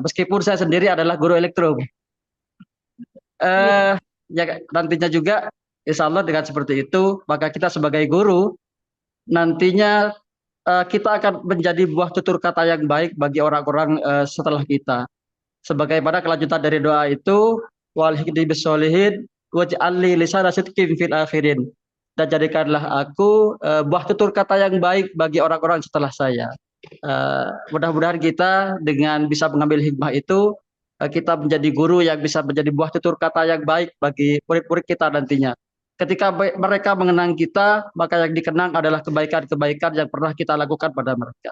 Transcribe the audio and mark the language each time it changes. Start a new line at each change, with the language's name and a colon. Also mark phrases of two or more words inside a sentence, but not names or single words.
Indonesian: Meskipun saya sendiri adalah guru elektro. Ya nantinya juga
Arabic: إن شاء الله
Indonesian: dengan seperti itu, maka kita sebagai guru nantinya kita akan menjadi buah tutur kata yang baik bagi orang-orang setelah kita. Sebagaimana kelanjutan dari doa itu,
Arabic: وألحقني بالصالحين واجعل لي لسان صدق في الآخرين.
Indonesian: Dan jadikanlah aku buah tutur kata yang baik bagi orang-orang setelah saya. Mudah-mudahan kita dengan bisa mengambil hikmah itu, kita menjadi guru yang bisa menjadi buah tutur kata yang baik bagi murid-murid kita nantinya. Ketika mereka mengenang kita, maka yang dikenang adalah kebaikan-kebaikan yang pernah kita lakukan pada mereka.